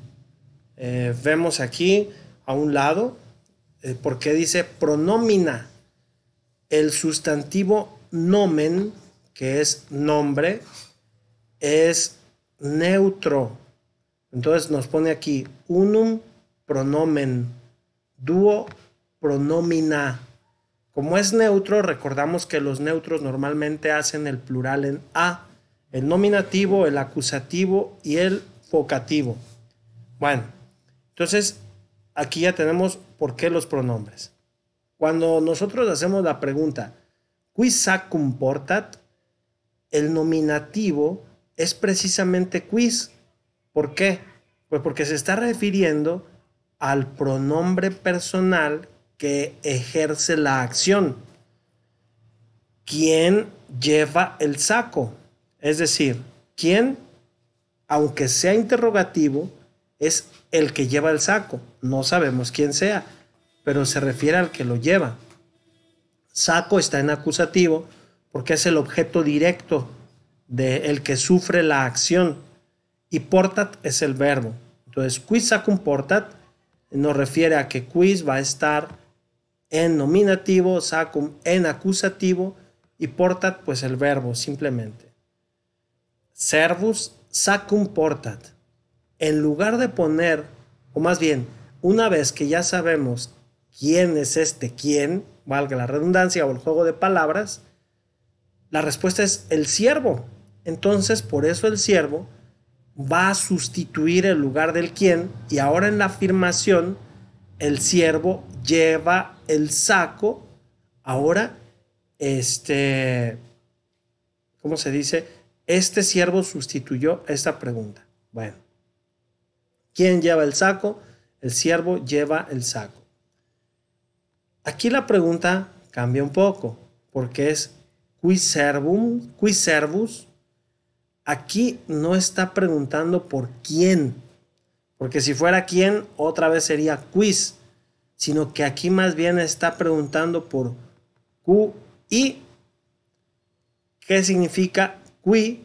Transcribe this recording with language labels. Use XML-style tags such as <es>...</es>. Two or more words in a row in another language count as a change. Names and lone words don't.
<es>Vemos aquí a un lado, porque dice pronomina. El sustantivo nomen, que es nombre, es neutro. Entonces nos pone aquí</es> <la>unum pronomen, duo pronomina.</la> <es>Como es neutro, recordamos que los neutros normalmente hacen el plural en A, el nominativo, el acusativo y el vocativo. Bueno, entonces aquí ya tenemos por qué los pronombres. Cuando nosotros hacemos la pregunta,</es> <la>quis sacum portat,</la> <es>el nominativo es precisamente quis. ¿Por qué? Pues porque se está refiriendo al pronombre personal que ejerce la acción. ¿Quién lleva el saco? Es decir, ¿quién, aunque sea interrogativo, es el que lleva el saco? No sabemos quién sea, pero se refiere al que lo lleva. Saco está en acusativo porque es el objeto directo del que sufre la acción. Y portat es el verbo. Entonces,</es> <la>quis sacum portat</la> <es>nos refiere a que quis va a estar en nominativo, sacum en acusativo y portat pues el verbo simplemente.</es> <la>Servus sacum portat.</la> <es>En lugar de poner, o más bien, una vez que ya sabemos quién es este quién, valga la redundancia o el juego de palabras, la respuesta es el siervo. Entonces, por eso el siervo va a sustituir el lugar del quién y ahora en la afirmación el siervo lleva el saco. Ahora, ¿cómo se dice? Este siervo sustituyó esta pregunta. Bueno, ¿quién lleva el saco? El siervo lleva el saco. Aquí la pregunta cambia un poco porque es</es> <la>quis servus.</la> <es>Aquí no está preguntando por quién, porque si fuera quién, otra vez sería quiz, sino que aquí más bien está preguntando por qui. ¿Qué significa qui?</es>